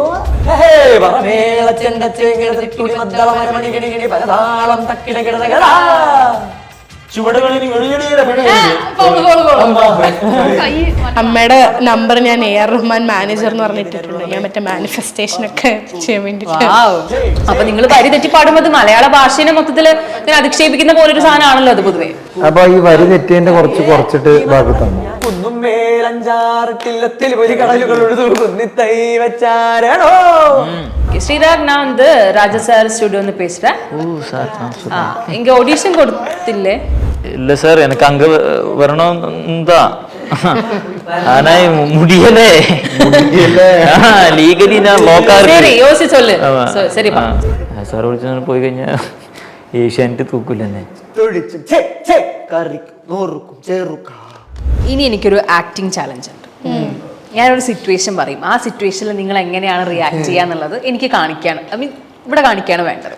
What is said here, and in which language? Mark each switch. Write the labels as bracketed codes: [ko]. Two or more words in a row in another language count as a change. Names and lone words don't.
[ml] അമ്മയുടെ നമ്പർ ഞാൻ എ ആർ റഹ്മാൻ മാനേജർ എന്ന് പറഞ്ഞിട്ടുണ്ട്. ഞാൻ മറ്റേ മാനിഫെസ്റ്റേഷൻ ഒക്കെ ചെയ്യാൻ വേണ്ടിട്ട്. അപ്പൊ നിങ്ങൾ വരി തെറ്റി പാടുമ്പോൾ മലയാള ഭാഷയെ മൊത്തത്തില് അധിക്ഷേപിക്കുന്ന പോലെ ഒരു സാധനമാണല്ലോ അത് പൊതുവെ. അപ്പൊ ഈ വരി തെറ്റിന്റെ കുറച്ചിട്ട് ബാക്കി തന്നു. [ta] ஸ்ரீராக், நான் வந்து ராஜா சார் ஸ்டுடியோ வந்து பேசுறேன். இங்க ஆடிஷன் கொடுத்தில்லே? இல்ல சார், எனக்கு அங்க வரணும் தான். ஆனா முடியல [ml] ലീഗലി ഞാൻ ലോക്കാ. [ta] சரி, யோசி சொல்லு. சரிப்பா. [ml] സാർ വിളിച്ചു പോയി കഴിഞ്ഞാ ഏഷ്യാനെറ്റ് തൂക്കൂലെന്നെ. ഇനി എനിക്കൊരു ആക്ടിങ് ചാലഞ്ച് ഉണ്ട്. ഞാനൊരു സിറ്റുവേഷൻ പറയും. ആ സിറ്റുവേഷനിൽ നിങ്ങൾ എങ്ങനെയാണ് റിയാക്ട് ചെയ്യാന്നുള്ളത് എനിക്ക് കാണിക്കാണ്, [en] I mean [ml] ഇവിടെ കാണിക്കാണ് വേണ്ടത്.